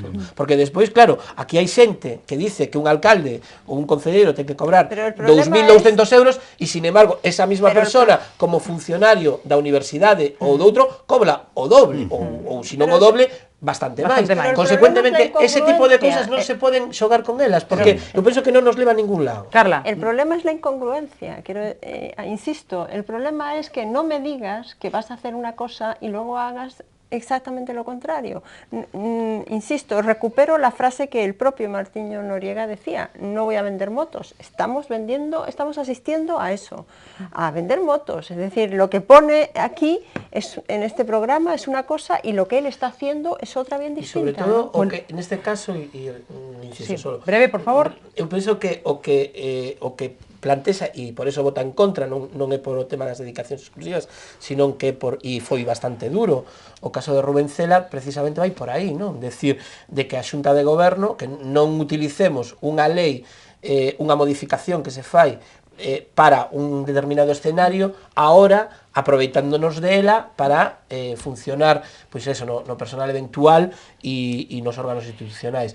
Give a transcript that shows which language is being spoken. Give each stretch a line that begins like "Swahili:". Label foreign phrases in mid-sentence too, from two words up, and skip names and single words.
Galician: Porque despois, claro, aquí hai xente que dice que un alcalde ou un concelleiro ten que cobrar 2.200 euros e,
Spanish: sin embargo,
Galician: esa mesma persona, como funcionario da universidade ou doutro, cobra o doble, ou se non o doble, bastante máis. Consecuentemente, ese tipo de cousas non se poden xogar con elas, porque eu penso que non nos leva a ningún lado.
Spanish: Carla. El problema es la incongruencia, insisto, el problema es que no me digas que vas a hacer una cosa y luego hagas exactamente lo contrario. Insisto, recupero la frase que el propio Martiño Noriega decía: no voy a vender motos. Estamos asistiendo a eso, a vender motos. Es decir, lo que pone aquí en este programa es una cosa y lo que él está haciendo es otra bien distinta. Y sobre todo, ¿no?
Galician: O que, en este caso, insisto, sí, solo, breve, por favor. Eu penso que o que plantexa, e por eso vota en contra, non é por o tema das dedicacións exclusivas, sino que e foi bastante duro, o caso de Rubén Cela precisamente vai por aí, non? Decir, de que a Xunta de Goberno, que non utilicemos unha lei, unha modificación que se fai para un determinado escenario, ahora aproveitándonos dela para funcionar, pois eso, no personal eventual e nos órganos institucionais.